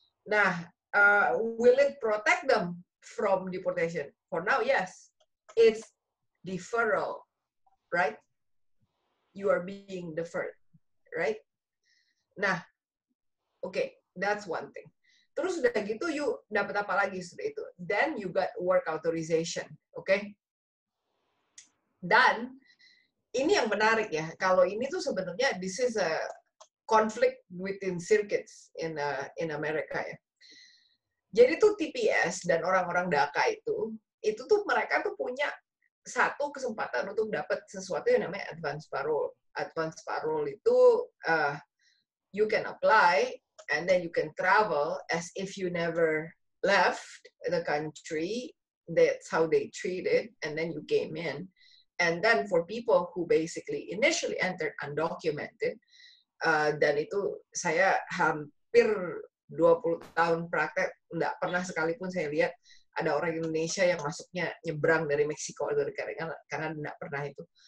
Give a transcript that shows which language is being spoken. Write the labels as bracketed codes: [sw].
[en] Nah, will it protect them from deportation? For now, yes. It's deferral, right? You are being deferred, right? Nah, okay, that's one thing. [id] Terus udah gitu, you dapat apa lagi sudah itu? [en] Then you got work authorization, okay? [id] Dan ini yang menarik ya. Kalau ini tuh sebenarnya [en] this is a conflict within circuits in America [id] ya. Jadi tuh TPS dan orang-orang DACA itu tuh mereka tuh punya satu kesempatan untuk dapat sesuatu yang namanya advance parole. [en] Advance parole itu you can apply and then you can travel as if you never left the country that's how they treat it, and then you came in. And then for people who basically initially entered undocumented, [id] dan itu saya hampir 20 tahun praktek, nggak pernah sekalipun saya lihat ada orang Indonesia yang masuknya nyebrang dari Meksiko atau dari karena nggak pernah itu.